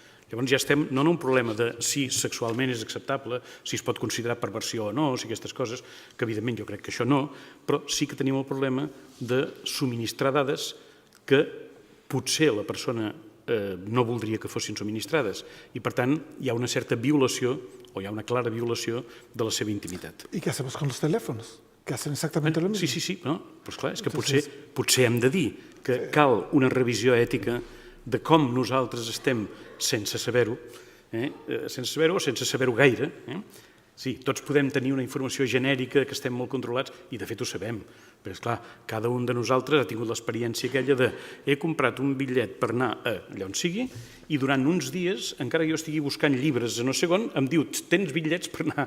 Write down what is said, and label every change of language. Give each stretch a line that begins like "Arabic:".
Catalan: Llavors ja estem no en un problema de si sexualment és acceptable, si es pot considerar perversió o no, si aquestes coses, que evidentment jo crec que això no, però sí que tenim el problema de subministrar dades que potser la persona no voldria que fossin subministrades, i per tant hi ha una certa violació o hi ha una clara violació de la seva intimitat.
Spanish: ¿Y qué hacemos con los teléfonos? Que hacen exactamente lo mismo.
Catalan: Sí, no? Doncs clar, és que potser hem de dir que cal una revisió ètica de com nosaltres estem sense saber-ho, o sense saber-ho gaire. Sí, tots podem tenir una informació genèrica, que estem molt controlats, i de fet ho sabem. Però, esclar, cada un de nosaltres ha tingut l'experiència aquella de he comprat un bitllet per anar allà on sigui, i durant uns dies, encara que jo estigui buscant llibres a no sé on, em diu, tens bitllets per anar...